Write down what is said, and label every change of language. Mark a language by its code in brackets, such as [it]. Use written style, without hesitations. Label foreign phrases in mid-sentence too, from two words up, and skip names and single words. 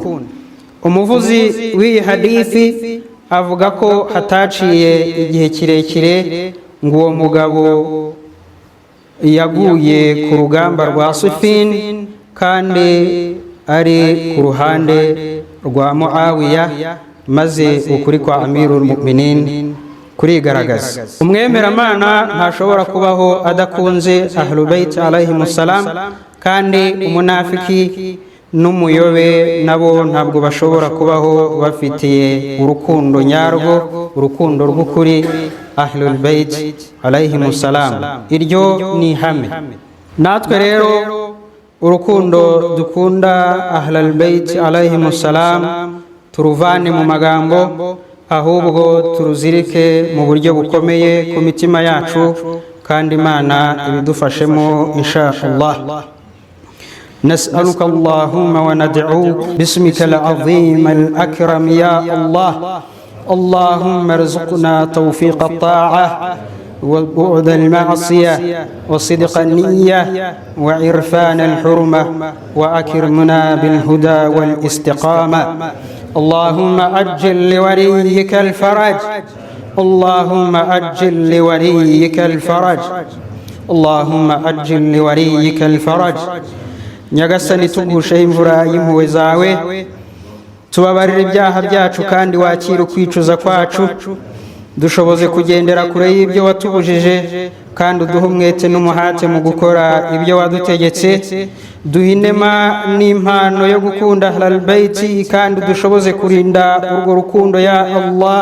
[rw] Umuvuzi w'iyi hadithi avuga ko hataciye igihe kirekire ngo uwo mugabo yaguye ku rugamba rwa Sifin, kandi ari ku ruhande rwa Muawiya, maze ukuri kwa Amirul Mu'minin kurigaragaza. Umwemeramana ntashobora kubaho adakunze [ar] أهل البيت عليهم السلام, [rw] kandi umunafiki n'umuyobe nabo ntabwo bashobora kubaho bafitiye urukundo nyarwo, urukundo rw'ukuri [ar] أهل البيت عليهم السلام. [rw] Iryo ni ihame. Natwe rero urukundo dukunda [ar] أهل البيت عليهم السلام [rw] turuvane mu magambo, ahubwo turuzirike mu buryo bukomeye ku mitima yacu, kandi Imana ibidufashemo [ar] إن شاء الله. نسألك اللهم وندعوك باسمك العظيم الأكرم يا الله. اللهم ارزقنا توفيق الطاعة وبعد المعصية وصدق النية وعرفان الحرمة، وأكرمنا بالهدى والاستقامة. اللهم أجل لوليك الفرج، اللهم أجل لوليك الفرج، اللهم أجل لوليك الفرج. [rw] Nyagasani tugushe imvura y'impuhwe zawe, tubabarire ibyaha byacu kandi wakira ukwicuza kwacu, dushoboze kugendera kure y'ibyo watubujije, kandi uduhe umwete n'umuhate mu gukora ibyo wadutegetse. Duhe inema n'impano yo gukunda [ar] أهل البيت, [rw] kandi dushoboze kurinda urwo rukundo [ar] يا الله.